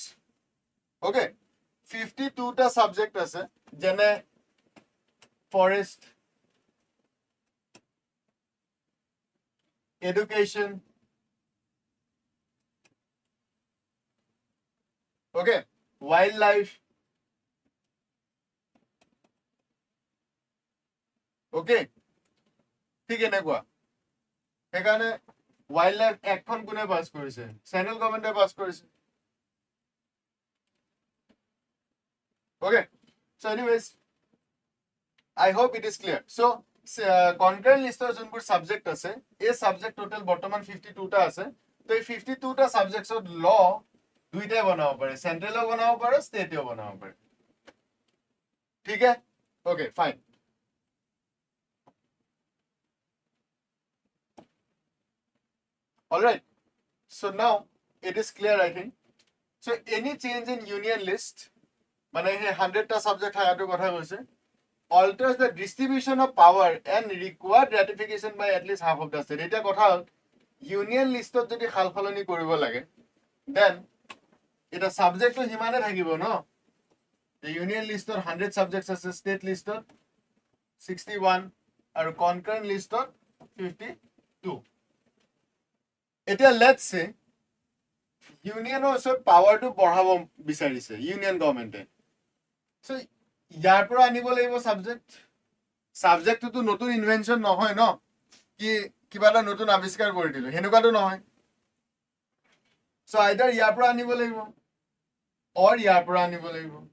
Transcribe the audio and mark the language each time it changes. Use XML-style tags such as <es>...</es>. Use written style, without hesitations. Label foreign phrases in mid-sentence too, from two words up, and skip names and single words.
<as>Okay. 52 ta subject ase jene</as> <en>forest education okay wildlife okay</en> <as>ঠিক এনেকুৱা সেইকাৰণে wildlife এখন কোনে পাস কৰিছে</as> <en>central government</en> <as>পাস কৰিছে</as> <en>okay so anyways I hope it is clear so concurrent list of</en> <as>যোনবোৰ সাবজেক্ট আছে এই সাবজেক্ট টোটাল বৰ্তমান 52 টা আছে তো এই 52 টা</as> <en>subjects of law</en> <as>দুইটাই বনাব পাৰে সেন্ট্রালও বনাব পাৰে ষ্টেটও বনাব পাৰে ঠিক আছে</as> <en>okay fine all right so now it is clear I think so any change in union list</en> <as>মানে 100 টা সাবজেক্ট হায়াটো কথা কৈছে</as> <en>alters the distribution of power and required ratification by at least half of the state</en> <as>এটা কথা union listত যদি খালখলনি কৰিব লাগে then এটা সাবজেক্টটো হিমানে থাকিব ন</as> <en>the union listত</en> <as>100 subjects আছে state listত 61 আৰু concurrent listত 52 এতিয়া</as> <en>let's say</en> <as>ইউনিয়নৰ ওচৰত পাৱাৰটো বঢ়াব বিচাৰিছে ইউনিয়ন গভৰ্নমেন্টে সো ইয়াৰ পৰা আনিব লাগিব সাবজেক্টটো নতুন ইনভেনশন নহয় ন কি কিবা এটা নতুন আৱিষ্কাৰ কৰি দিলো হেনেকুৱাটো নহয়</as> <en>so either</en> <as>ইয়াৰ পৰা আনিব লাগিব অৰ ইয়াৰ পৰা আনিব লাগিব</as>